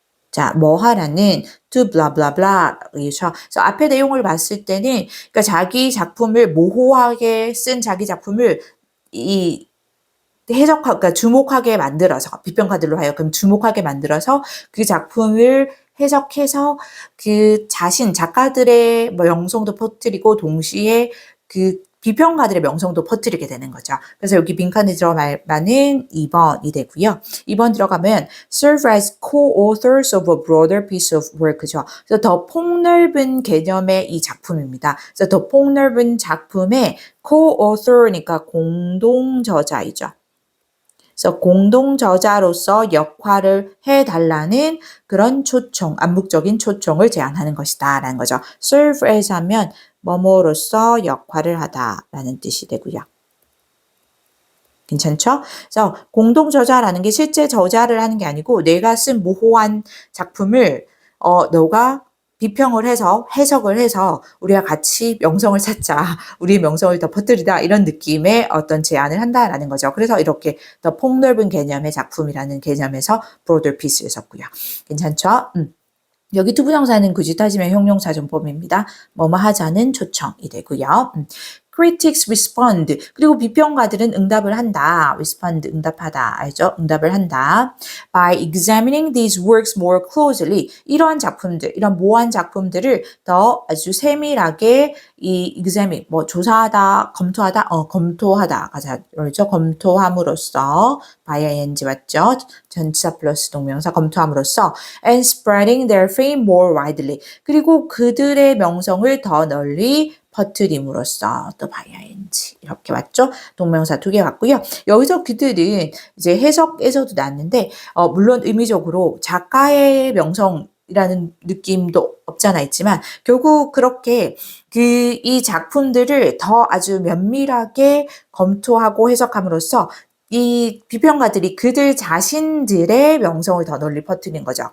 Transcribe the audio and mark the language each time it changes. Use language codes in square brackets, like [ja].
[ko] 자, 뭐 하라는 [en] to blah blah blah [ko] 그래서 앞에 내용을 봤을 때는 그러니까 자기 작품을 모호하게 쓴 자기 작품을 그러니까 주목하게 만들어서 비평가들로 하여금 주목하게 만들어서 그 작품을 해석해서 그 작가들의 명성도 퍼뜨리고 동시에 그 비평가들의 명성도 퍼뜨리게 되는 거죠. 그래서 여기 빈칸에 들어가면 2번이 되고요. 2번 들어가면 [en] serve as co-authors of a broader piece of work [ko] 죠. 그래서 더 폭넓은 개념의 이 작품입니다. 그래서 더 폭넓은 작품의 co-author니까 공동 저자이죠. 그래서 공동 저자로서 역할을 해달라는 그런 초청, 암묵적인 초청을 제안하는 것이다 라는 거죠. serve as 하면 뭐뭐로서 역할을 하다라는 뜻이 되고요. 괜찮죠? 그래서 공동 저자라는 게 실제 저자를 하는 게 아니고 내가 쓴 모호한 작품을 너가 비평을 해서 해석을 해서 우리가 같이 명성을 찾자. 우리의 명성을 더 퍼뜨리다. 이런 느낌의 어떤 제안을 한다라는 거죠. 그래서 이렇게 더 폭넓은 개념의 작품이라는 개념에서 broader piece를 썼고요. 괜찮죠? 여기 투부정사는 굳이 따지면 형용사 전법입니다. 뭐뭐 하자는 초청이 되고요. [en] Critics respond. [ko] 그리고 비평가들은 응답을 한다. respond, 응답하다. 알죠? 응답을 한다. [en] By examining these works more closely. [ko] 이러한 작품들, 이런 모호한 작품들을 더 아주 세밀하게 이 examine, 뭐 조사하다, 검토하다, 검토하다. 그렇죠? 검토함으로써 by ing 맞죠? 전치사 플러스 동명사 검토함으로써 [en] and spreading their fame more widely. [ko] 그리고 그들의 명성을 더 널리 퍼뜨림으로써 또 by ing 이렇게 맞죠? 동명사 2개 같고요. 여기서 그들은 이제 해석에서도 났는데 물론 의미적으로 작가의 명성이라는 느낌도 없잖아 있지만 결국 그렇게 이 작품들을 더 아주 면밀하게 검토하고 해석함으로써 이 비평가들이 그들 자신들의 명성을 더 널리 퍼뜨린 거죠.